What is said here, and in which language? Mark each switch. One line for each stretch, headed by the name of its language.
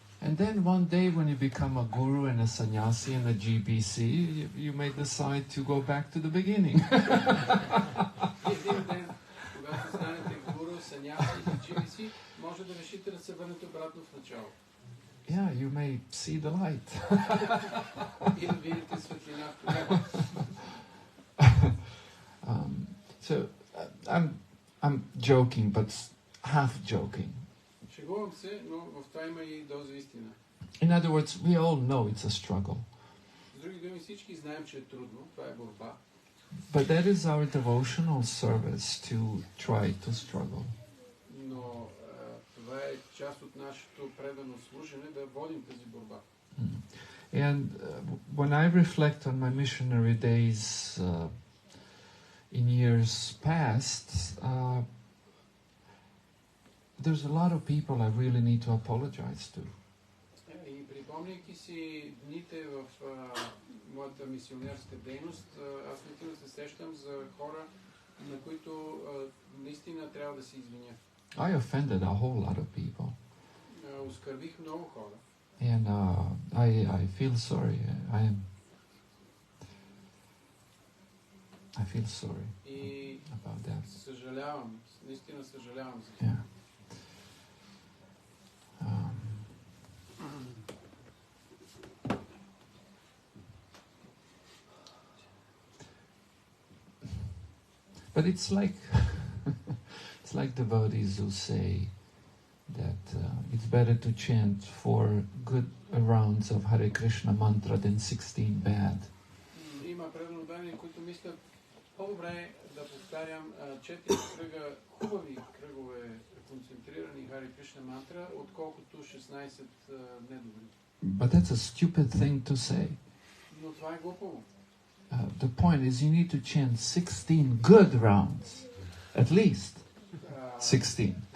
English: And then one day when you become a guru and a sannyasi and a GBC, you may decide to go back to the beginning.
Bulgarian: Един ден, когато станете гуру, саньяси и GBC, може да решите да се върнете обратно в начало.
English: Yeah, you may see the light.
Bulgarian: И да видите светлината.
English: So I'm joking, but half joking.
Bulgarian: Шегувам се, но в това има и доза истина.
English: In other words, we all know it's a struggle.
Bulgarian: С други думи, всички знаем, че е трудно, това е борба.
English: But that is our devotional service to try to struggle.
Bulgarian: Но това е част от нашето предано служене да водим тази борба.
English: And when I reflect on my missionary days in years past, there's a lot of people I really need to apologize to.
Bulgarian: И припомняйки си дните в моята мисионерска дейност, аз наистина се сещам за хора, на които наистина трябва да се извиня.
English: I offended a whole lot of people.
Bulgarian: Оскърбих много хора.
English: And I feel sorry. I feel sorry about that.
Bulgarian: Съжалявам, наистина съжалявам за това.
English: Yeah. But it's like it's like devotees who say that it's better to chant 4 good rounds of Hare Krishna mantra than 16 bad.
Bulgarian: Има преданодани, които мислят, по-добре да повтарям 4 кръга хубави кръгове концентрирани Харе Кришна мантра, отколкото 16 недобри.
English: But that's a stupid thing to say.
Bulgarian: Но това е глупаво.
English: The point is you need to chant 16 good rounds, at least 16.